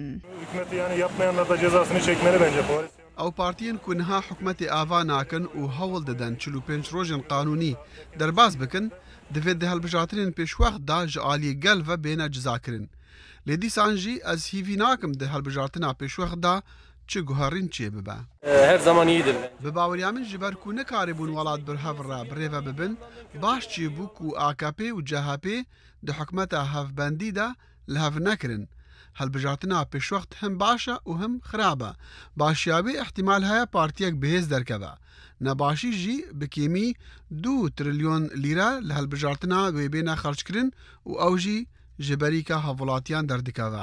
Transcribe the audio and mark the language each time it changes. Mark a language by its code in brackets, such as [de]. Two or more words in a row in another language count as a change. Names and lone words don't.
[tr] Hükümeti yani yapmayanlar da cezasını çekmeli bence. [ku] Ew partiyên ku niha hikûmetê ava nakin û hewl didin 45 rojên qanûnî derbas bikin divê di hilbijartinên pêşwext da ji aliyê gel ve bêne cizakirin. Lê dîsan jî ez hîvî nakim di hilbijartina pêşwext da چ گوهڕین چێ ببە [ckb] هەر زمانی دل [ku] بە باوەریا من ji ber ku nekarîbûn welat bir hev re birêve bibin baş çî bû ku AKP û CHP di hikûmeta hevbendî de li hev nekirin helbijartina pêşwext him baş e û him xirab e başiya wê ihtimal heye partiyek bihêz derkeve nebaşî jî bi kêmî 2 trilyon lîre li helbijartina wê bêne xerckirin û ew jî ji berîka hevwelatiyan derdikeve.